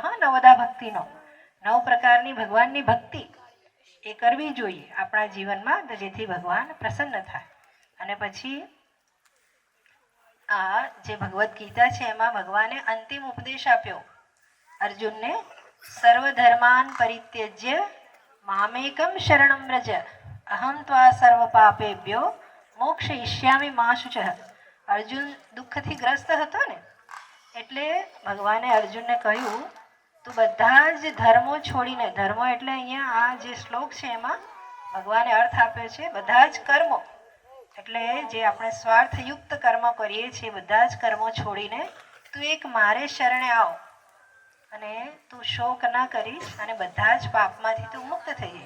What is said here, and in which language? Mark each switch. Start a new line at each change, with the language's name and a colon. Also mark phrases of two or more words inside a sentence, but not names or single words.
Gujarati: હા, નવદા ભક્તિનો 9 પ્રકારની ભગવાનની ભક્તિ એ કરવી જોઈએ આપણા જીવનમાં, તો જેથી ભગવાન પ્રસન્ન થાય. અને પછી આ જે ભગવદ્ ગીતા છે એમાં ભગવાને અંતિમ ઉપદેશ આપ્યો અર્જુનને,
Sanskrit: सर्वधर्मान परित्यज्य मामेकम शरणम व्रज अहम त्वा सर्व पापेभ्यो मोक्षयिष्यामि मा शुचः.
Gujarati: અર્જુન દુઃખથી ગ્રસ્ત હતો ને, એટલે ભગવાને અર્જુનને કહ્યું તું બધા જ ધર્મો છોડીને, ધર્મો એટલે અહીંયા આ જે શ્લોક છે એમાં ભગવાને અર્થ આપ્યો છે બધા જ કર્મો, એટલે જે આપણે સ્વાર્થયુક્ત કર્મ કરીએ છીએ બધા જ કર્મો છોડીને તું એક મારે શરણે આવ અને તું શોક ન કરીશ અને બધા જ પાપમાંથી તું મુક્ત થઈ જઈશ.